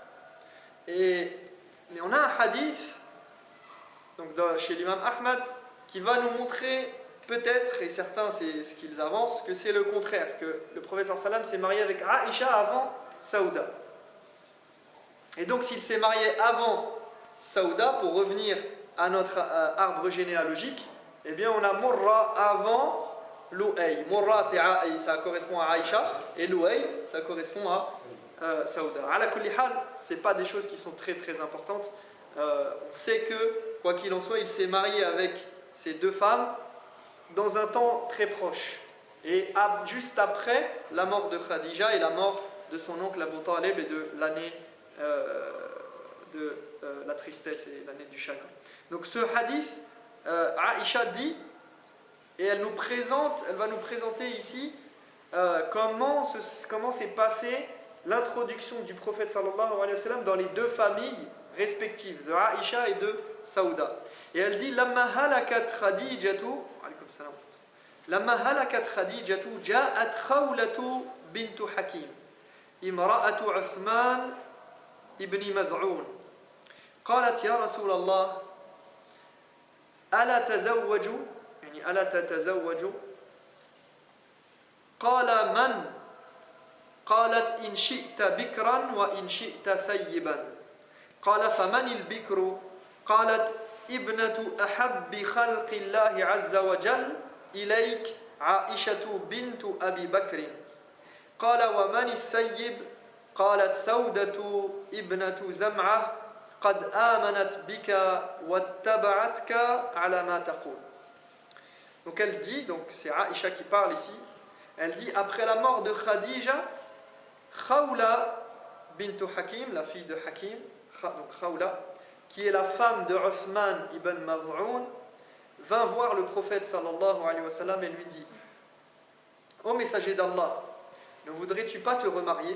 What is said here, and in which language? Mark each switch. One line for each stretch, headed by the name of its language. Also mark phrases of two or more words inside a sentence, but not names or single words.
French: Mais on a un hadith, donc chez l'imam Ahmad, qui va nous montrer peut-être, et certains c'est ce qu'ils avancent, que c'est le contraire, que le prophète sallam s'est marié avec Aïcha avant Saouda. Et donc s'il s'est marié avant Saouda, pour revenir à notre arbre généalogique, eh bien on a Murra avant Louay. Murra ça correspond à Aïcha, et Louay ça correspond à Saouda.
Arabic: على كل حال,
French: ce n'est pas des choses qui sont très très importantes. On sait que, quoi qu'il en soit, il s'est marié avec ces deux femmes dans un temps très proche. Et juste après la mort de Khadija et la mort de son oncle Abu Talib et de l'année de la tristesse et l'année du chagrin. Donc ce hadith, Aïcha dit, et elle va nous présenter ici comment s'est passée l'introduction du prophète
Arabic: صلى الله عليه وسلم
French: dans les deux familles respectives, de Aïcha et de Saouda. Et elle dit,
Arabic: لما هلكت خديجة، عليكم السلام. لما هلكت خديجة، جاءت خولة بنت حكيم، امرأة عثمان بن مظعون. قالت يا رسول الله ألا تزوج يعني ألا تتزوج قال من قالت إن شئت بكرا وإن شئت ثيبا قال فمن البكر قالت ابنة أحب خلق الله عز وجل إليك عائشة بنت أبي بكر قال ومن الثيب قالت سودة ابنة زمعة قد آمنت بك واتبعتك على ما تقول.
French: Donc elle dit, donc c'est Aïcha qui parle ici, elle dit après la mort de Khadija, Khawla bint Hakim, la fille de Hakim, donc Khawla, qui est la femme de Uthman ibn Maz'un, vint voir le prophète
Arabic: صلى الله عليه وسلم
French: et lui dit: Ô messager d'Allah, ne voudrais-tu pas te remarier?